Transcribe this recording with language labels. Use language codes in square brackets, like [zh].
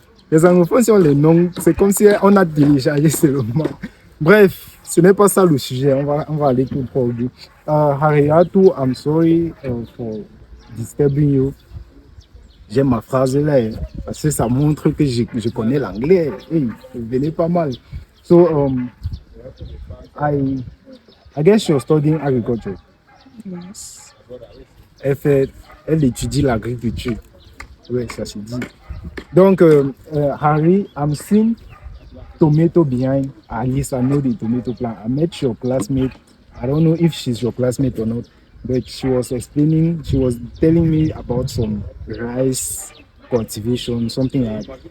[fr] Les anglophones, sur les noms, c'est comme si on a téléchargé seulement. Bref, ce n'est pas ça le sujet. On va aller tout droit au but. [en] Hariratu, I'm sorry for disturbing you. [fr] J'aime ma phrase là, hein, parce que ça montre que je connais l'anglais. Hey, vous venez pas mal. [en] So, I guess you're studying agriculture. Yes. [fr] Elle étudie l'agriculture. Oui, ça se dit. [en] Donc, Harry, I'm seeing tomato behind Alice. I know the tomato plant. I met your classmate. I don't know if she's your classmate or not, but she was telling me about some rice cultivation, something like that.